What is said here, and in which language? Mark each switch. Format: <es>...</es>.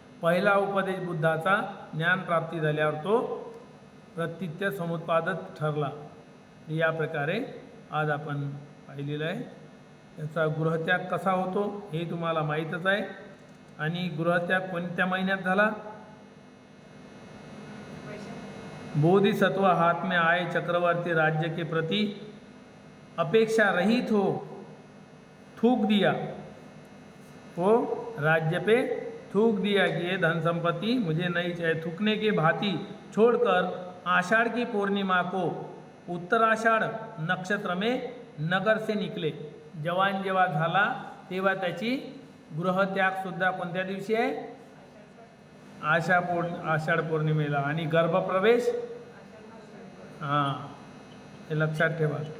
<mr>पहिला उपदेश बुद्धाचा ज्ञानप्राप्ती झाल्यावर तो प्रतीत्य समुत्पादक ठरला. या प्रकारे आज आपण पाहिलेलं आहे. याचा गृहत्याग कसा होतो हे तुम्हाला माहीतच आहे. आणि गृहत्याग कोणत्या महिन्यात झाला?</mr> <hi>बोधिसत्व हाथ में आए, चक्रवर्ती राज्य के प्रति अपेक्षा रहित हो, थूक दिया, वो राज्य पे थूक दिया कि ये धन संपत्ति मुझे नहीं चाहिए। थूकने की भांति छोड़कर आषाढ़ की पूर्णिमा को उत्तराषाढ़ नक्षत्र में नगर से निकले।</hi> <mr>जवान जेव्हा झाला तेव्हा त्याची गृहत्यागसुद्धा कोणत्या दिवशी आहे? आषाढ पौर्णिमेला। आणि गर्भप्रवेश हां, हे लक्षात ठेवा।</mr>